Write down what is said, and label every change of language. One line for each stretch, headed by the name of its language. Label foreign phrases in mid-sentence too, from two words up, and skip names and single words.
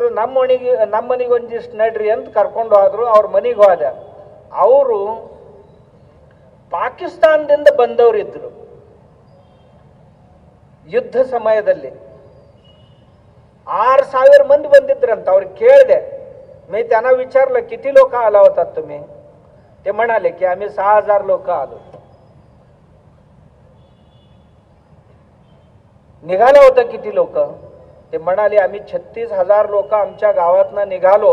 Kannada: ನಮ್ಮ ಮನೆಗೆ ಒಂದಿಷ್ಟು ನಡ್ರಿ ಅಂತ ಕರ್ಕೊಂಡು ಹೋದ್ರು. ಅವ್ರ ಮನೆಗೆ ಹೋದ. ಅವರು ಪಾಕಿಸ್ತಾನದಿಂದ ಬಂದವರಿದ್ರು. ಯುದ್ಧ ಸಮಯದಲ್ಲಿ 6,000 ಮಂದಿ ಬಂದಿದ್ರಂತ. ಅವ್ರಿಗೆ ಕೇಳಿದೆ,
Marathi: मी त्यांना विचारलं किती लोक आला होतात तुम्ही? ते म्हणाले की आम्ही 6,000 लोक आलो. निघालं होतं किती लोक? ते म्हणाले आम्ही 36,000 लोक आमच्या गावातनं निघालो.